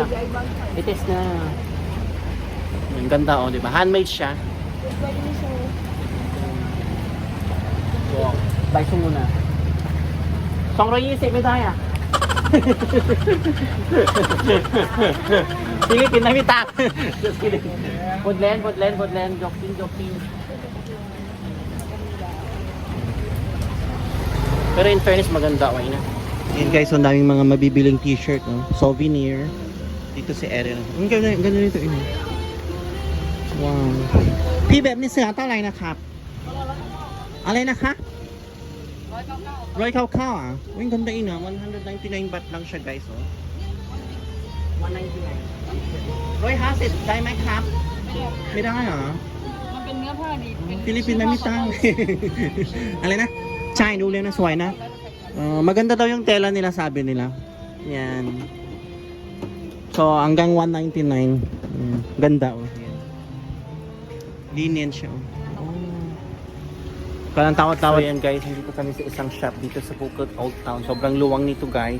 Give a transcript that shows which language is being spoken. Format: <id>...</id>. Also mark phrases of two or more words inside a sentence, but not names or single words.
<tl>Ites na. Ang ganda oh, di ba? Handmade siya. Wow. Bye muna. 220 medaya. Pilipin na mitak.</tl> <en>Just kidding. Podlen. Joking.</en> <tl>Pero in fairness, maganda. Okay na. Yan guys, ang daming mga mabibiling t-shirt. No? Souvenir. Dito si Erin. Ang ganda nito.</tl> <th>Wow. พี่แบบนี้เสื้อเท่าไหร่นะครับอะไรนะคะร้อยเข้าอ่ะวิ่งคนได้นะ199</th> <tl>baht lang siya guys oh</tl> <th>199 150ได้ไหมครับไม่ได้เหรอ มันเป็นเนื้อผ้าดี ฟิลิปปินส์ไม่มีตังค์ อะไรนะใช่ดูเร็วนะสวยนะ แล้ว</th> <tl>Maganda daw yung tela nila, sabi nila. Yan. So, hanggang 199. Ganda, oh. Yan. Linen siya, oh. Kalang tawa-tawa yan, guys. Dito kami sa isang shop dito sa Phuket Old Town. Sobrang luwang nito, guys.</tl>